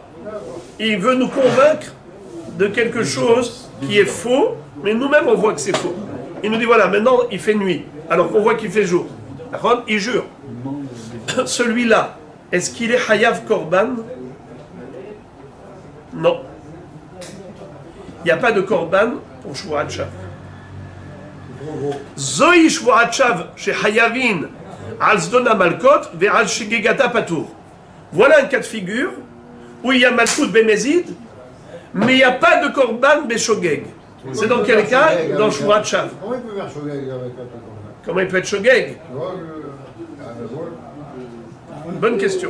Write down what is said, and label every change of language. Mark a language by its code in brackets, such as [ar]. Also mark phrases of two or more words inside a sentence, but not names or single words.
[fr] Il veut nous convaincre de quelque chose qui est faux, mais nous-mêmes on voit que c'est faux. Il nous dit voilà, maintenant il fait nuit, alors qu'on voit qu'il fait jour. Il jure. Celui-là, est-ce qu'il est [he] חייב קרבן? [fr] Non. Il n'y a pas de Korban pour [he] שבועת שוא. זו שבועת שוא שחייבין על זדונה מלקות ועל שגגתה פטור. [fr] Voilà un cas de figure où il y a [he] מלקות במזיד, [fr] mais il n'y a pas de [he] קרבן בשוגג. [fr] C'est dans quel cas? Dans [he] שבועת שוא. [fr] Comment il peut faire Shogeg avec un truc comme ça? Comment il peut être Shogeg? Tu vois, Bonne question.